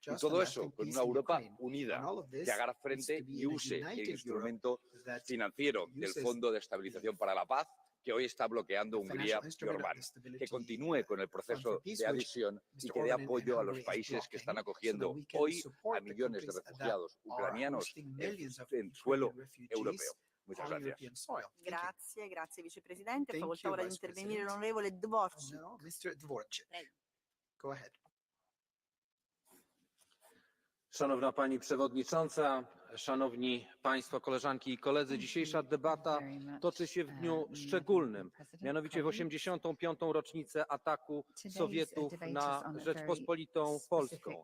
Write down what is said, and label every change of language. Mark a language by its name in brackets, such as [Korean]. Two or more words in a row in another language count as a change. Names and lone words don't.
[Spanish] Y todo eso con una Europa unida, que haga frente y use el instrumento financiero del Fondo de Estabilización para la Paz, que hoy está bloqueando Hungría y Orbán, que continúe con el proceso de adhesión y que dé apoyo a los países que están acogiendo hoy a millones de refugiados ucranianos en suelo europeo. Muchas gracias. [Italian] Grazie Vicepresidente. Facoltà ora di intervenire l'onorevole Dvorczyk. [English] Mr. Dvorczyk. Go ahead. [Polish] Szanowna Pani Przewodnicząca, Szanowni Państwo, koleżanki i koledzy, dzisiejsza debata toczy się w dniu szczególnym, mianowicie w 85. rocznicę ataku Sowietów na Rzeczpospolitą Polską.